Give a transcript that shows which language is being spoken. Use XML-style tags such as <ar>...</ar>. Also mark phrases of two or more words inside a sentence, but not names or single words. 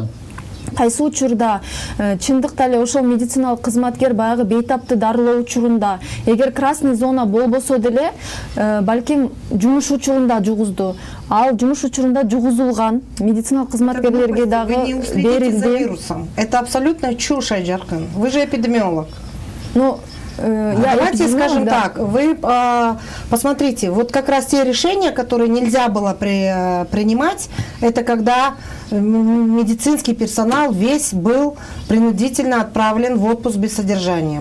<ky>Кайсы учурда чындыкта эле ошол медициналык кызматкер баягы бейтапты дарылоо учурунда эгер</ky> <ru>красный зона</ru> <ky>болбосо деле балким жумуш учурунда жугузду. Ал жумуш учурунда жугузулган медициналык кызматкерлерге дагы берилди.</ky> <ru>Это абсолютно чушь, Айжаркын. Вы же эпидемиолог. Ну, давайте скажем так, вы Посмотрите, вот как раз те решения, которые нельзя было принимать, это когда медицинский персонал весь был принудительно отправлен в отпуск без содержания.</ru>